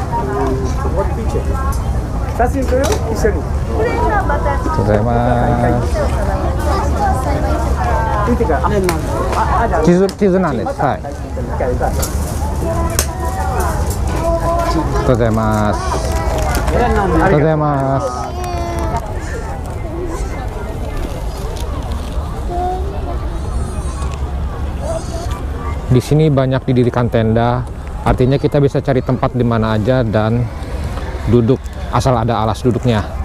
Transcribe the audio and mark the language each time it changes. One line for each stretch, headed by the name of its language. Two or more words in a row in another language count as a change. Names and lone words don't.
Japanese: 写真撮るよ、一緒に。ございます。見てから。あ、じゃあ。地図なんです。はい。ありがとうございます。ありがとうございます。
Indonesian: Di sini banyak didirikan tenda, artinya kita bisa cari tempat di mana aja dan duduk asal ada alas duduknya.